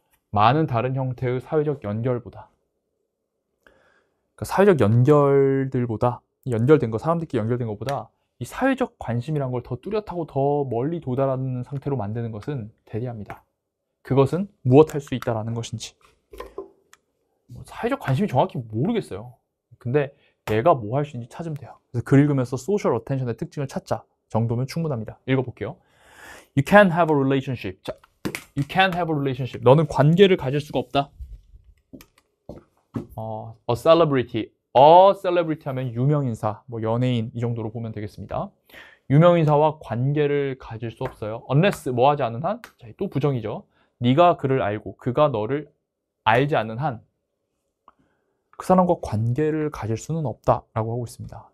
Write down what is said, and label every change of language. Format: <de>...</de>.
<ko>많은 다른 형태의 사회적 연결보다. 그러니까 사회적 연결들보다, 연결된 거, 사람들끼리 연결된 것보다 이 사회적 관심이란 걸 더 뚜렷하고 더 멀리 도달하는 상태로 만드는 것은 대리합니다. 그것은 무엇 할 수 있다라는 것인지. 사회적 관심이 정확히 모르겠어요. 근데 얘가 뭐 할 수 있는지 찾으면 돼요. 그래서 글 읽으면서 소셜 어텐션의 특징을 찾자 정도면 충분합니다. 읽어볼게요.</ko> <en>You can't have a relationship. 자, you can't have a relationship.</en> <ko>너는 관계를 가질 수가 없다.</ko> <en>A celebrity.</en> <ko>A celebrity 하면 유명인사, 뭐 연예인 이 정도로 보면 되겠습니다. 유명인사와 관계를 가질 수 없어요. unless 뭐 하지 않는 한, 자, 또 부정이죠. 네가 그를 알고 그가 너를 알지 않는 한 그 사람과 관계를 가질 수는 없다라고 하고 있습니다.</ko>